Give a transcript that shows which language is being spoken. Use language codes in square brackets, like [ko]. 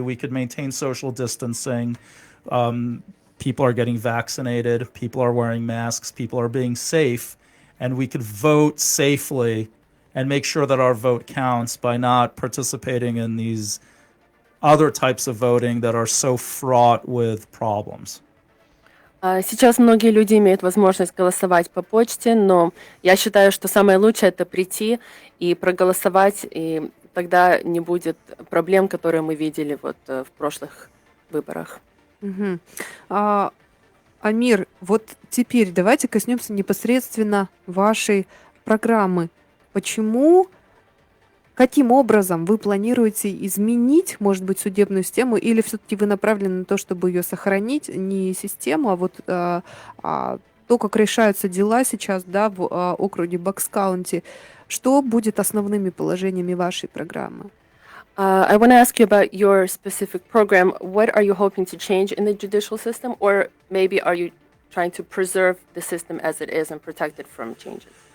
[en] We could maintain social distancing. People are getting vaccinated. People are wearing masks. People are being safe. And we could vote safely and make sure that our vote counts by not participating in these other types of voting that are so fraught with problems. [ru] Сейчас многие люди имеют возможность голосовать по почте, но я считаю, что самое лучшее — это прийти и проголосовать, и тогда не будет проблем, которые мы видели в прошлых выборах. Угу. Амир, вот теперь давайте коснемся непосредственно вашей программы. Каким образом вы планируете изменить, может быть, судебную систему, или все-таки вы направлены на то, чтобы ее сохранить, не систему, то, как решаются дела сейчас, да, в округе Бакс-Каунти? Что будет основными положениями вашей программы? [en] I want to ask you about your specific program. What are you hoping to change in the judicial system, or maybe are you trying to preserve the system as it is and protect it from changes?